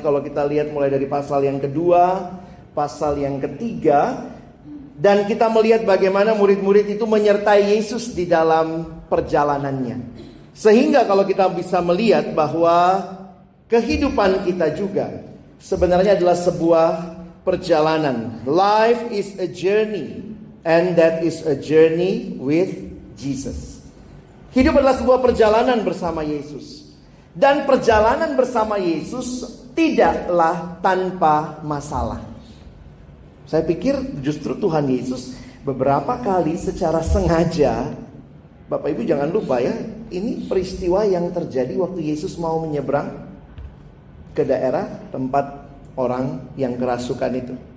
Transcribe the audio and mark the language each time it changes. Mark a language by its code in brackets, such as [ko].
[id] Kalau kita lihat mulai dari pasal yang kedua, pasal yang ketiga, dan kita melihat bagaimana murid-murid itu menyertai Yesus di dalam perjalanannya. Sehingga kalau kita bisa melihat bahwa kehidupan kita juga sebenarnya adalah sebuah perjalanan. [en] Life is a journey, and that is a journey with Jesus. [id] Hidup adalah sebuah perjalanan bersama Yesus. Dan perjalanan bersama Yesus tidaklah tanpa masalah. Saya pikir justru Tuhan Yesus beberapa kali secara sengaja, Bapak Ibu jangan lupa ya, ini peristiwa yang terjadi waktu Yesus mau menyeberang ke daerah tempat orang yang kerasukan itu.